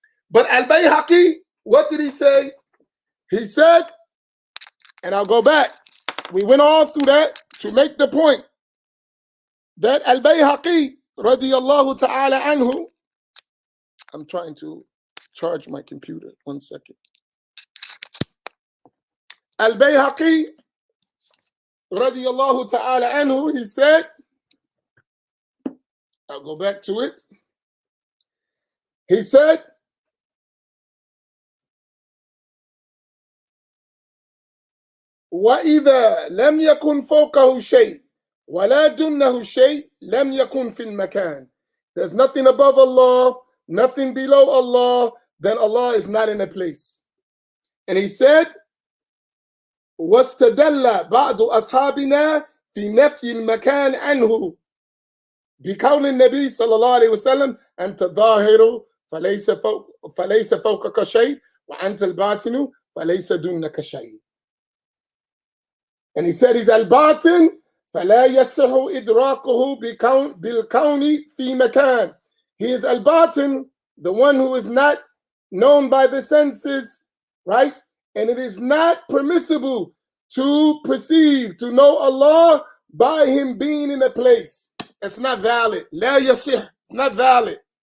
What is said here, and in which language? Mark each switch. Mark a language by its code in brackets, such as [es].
[en] But Al-Bayhaqi, what did he say? He said, and I'll go back, we went all through that to make the point that Al-Bayhaqi, radiyallahu ta'ala anhu, I'm trying to charge my computer, 1 second. Al-Bayhaqi, radiyallahu ta'ala anhu, he said, I'll go back to it. He said, [ar] وَإِذَا لَمْ يَكُنْ فَوْقَهُ شَيْءٍ وَلَا دُنَّهُ شَيْءٍ لَمْ يَكُنْ فِي الْمَكَانِ. [en] There's nothing above Allah, nothing below Allah, then Allah is not in a place. And he said, [ar] وَاسْتَدَلَّ بَعْضُ أَصْحَابِنَا فِي نَفْيِ الْمَكَانِ عَنْهُ بِقَوْلِ النَّبِي صلى الله عليه وسلم أنت الظاهر فليس فوقك شيء وأنت الباطن فليس دونك شيء. [en] And he said he's al-batin [ar] فلا يصح إدراكه بالكون في مكان. [en] He is al-batin, the one who is not known by the senses, right? And it is not permissible to perceive, to know Allah by him being in a place. It's not valid. [ar] لا يصح. [en] It's not valid.